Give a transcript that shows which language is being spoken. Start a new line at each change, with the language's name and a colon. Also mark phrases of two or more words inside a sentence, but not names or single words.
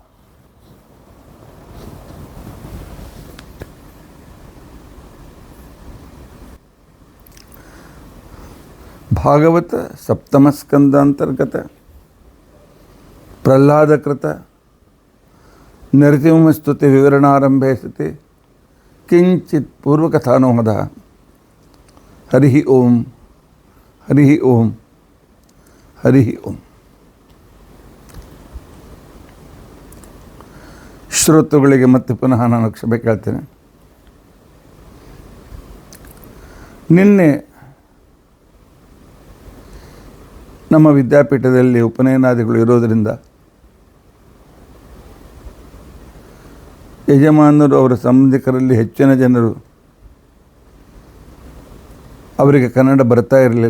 Sanskrit: भागवत सप्तमस्कन्दान्तर्गत प्रह्लादकृत नरसिंहस्तुति विवरणारम्भे सति किञ्चित् पूर्वकथानोमद. हरि ॐ हरि ॐ हरि ॐ.
Kannada: ಶ್ರೋತೃಗಳಿಗೆ ಮತ್ತೆ ಪುನಃ ನಾನು ಕ್ಷಮೆ ಕೇಳ್ತೇನೆ. ನಿನ್ನೆ ನಮ್ಮ ವಿದ್ಯಾಪೀಠದಲ್ಲಿ ಉಪನಯನಾದಿಗಳು ಇರೋದರಿಂದ ಯಜಮಾನರು ಅವರ ಸಂಬಂಧಿಕರಲ್ಲಿ ಹೆಚ್ಚಿನ ಜನರು ಅವರಿಗೆ ಕನ್ನಡ ಬರ್ತಾ ಇರಲಿಲ್ಲ.